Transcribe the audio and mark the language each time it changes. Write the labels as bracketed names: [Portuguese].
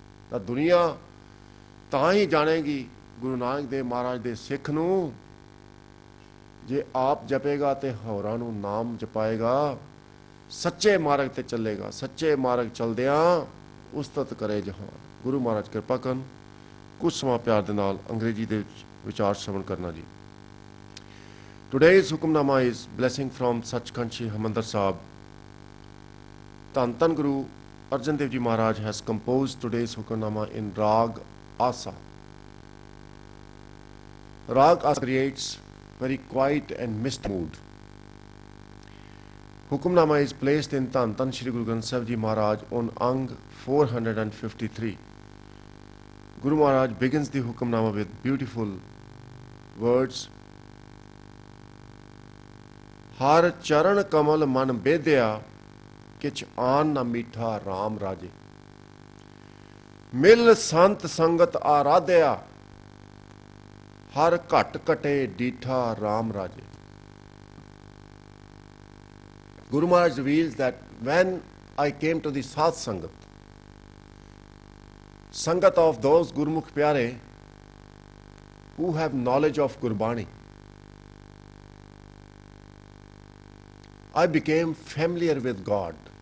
[Punjabi] ਤਾਂ ਦੁਨੀਆ ਤਾਂ ਹੀ ਜਾਣੇਗੀ ਗੁਰੂ ਨਾਨਕ ਦੇਵ ਮਹਾਰਾਜ ਦੇ ਸਿੱਖ ਨੂੰ, ਜੇ ਆਪ ਜਪੇਗਾ ਤੇ ਹੋਰਾਂ ਨੂੰ ਨਾਮ ਜਪਾਏਗਾ, ਸੱਚੇ ਮਾਰਗ ਤੇ ਚੱਲੇਗਾ। ਸੱਚੇ ਮਾਰਗ ਚਲਦਿਆਂ ਉਸਤਤ ਕਰੇ ਜਹਾਨ। ਗੁਰੂ ਮਹਾਰਾਜ ਕਿਰਪਾ ਕਰਨ। ਕੁਝ ਸਮਾਂ ਪਿਆਰ ਦੇ ਨਾਲ ਅੰਗਰੇਜ਼ੀ ਦੇ ਵਿਚਾਰ ਸ਼ਰਵਣ ਕਰਨਾ ਜੀ। [English] Today's Hukamnama is blessing from Sachkhand Shri Harmandir Sahib. Dhan Guru Arjan Dev Ji Maharaj has composed today's Hukamnama in Rag Asa. Rag Asa creates very quiet and mist mood. Hukamnama is placed in Dhan Shri Guru Granth Sahib Ji Maharaj on Ang 453. Guru Maharaj begins the Hukamnama with beautiful words. [Punjabi] ਹਰ ਚਰਨ ਕਮਲ ਮਨ ਬੇਧਿਆ, ਕਿਛ ਆਨ ਨਾ ਮੀਠਾ ਰਾਮ ਰਾਜੇ। ਮਿਲ ਸੰਤ ਸੰਗਤ ਆਰਾਧਿਆ, ਹਰ ਘਟ ਕਟੇ ਡੀਠਾ ਰਾਮ ਰਾਜੇ। [English] Guru Maharaj reveals that when I came to the Sadh Sangat, Sangat of those Gurmukh Pyare who have knowledge of Gurbani, I became familiar with God.